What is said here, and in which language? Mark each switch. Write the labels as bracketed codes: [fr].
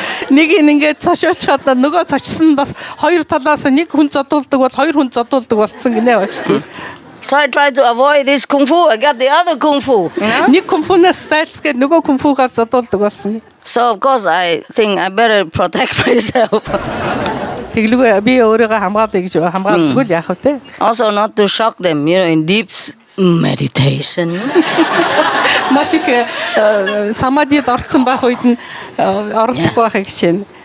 [mn] Нэг ингээд цочоочхад нөгөө цочсон бас 2 талаас нэг хүн задуулдаг бол 2 хүн задуулдаг болсон гинэ баг шүү. [en] So I tried to avoid this kung fu. I got the other kung fu, you know? [mn] Нэг кунфунаас зайлсгээд нөгөө кунфугаар задуулдаг болсон. [en] So of course I think I better protect myself. [mn] Тэглгүй би өөрийгөө хамгаалъя гэж хамгаалдаггүй л яах вэ? [en] Also not to shock them, you know, in deep meditation. [mn] Маш их самадид орцсон байх үед нь оролдохгүй байхыг хичээнэ.